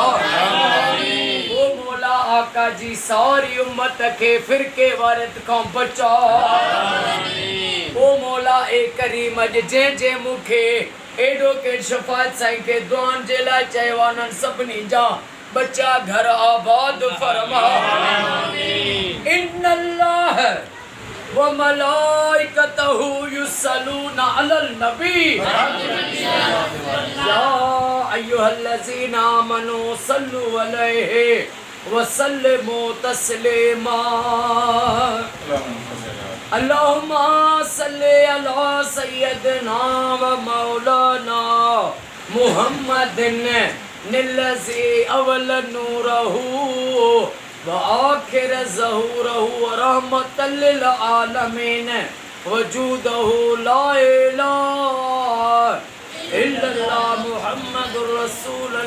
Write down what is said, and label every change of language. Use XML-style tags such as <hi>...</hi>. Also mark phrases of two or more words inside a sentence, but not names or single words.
<sd>ओ मौला आका जी सारी उम्मत के फिरके वारियत खां बचा। ओ मौला ए करीम जे जे मुखे एडवोकेट शफाअत साईं के दुआन जे लाइ चयो आहे सभिनी जा बच्चा घर आबाद फरमा।</sd> <ar>إن الله وملائكته يصلون على النبي يا أيها الذين آمنوا صلوا عليه وسلموا تسليما. اللهم صل على سيدنا ومولانا محمد الذي أول نوره وآخر ظهوره رحمة للعالمين وجوده لا إله إلا الله محمد رسول الله.</ar>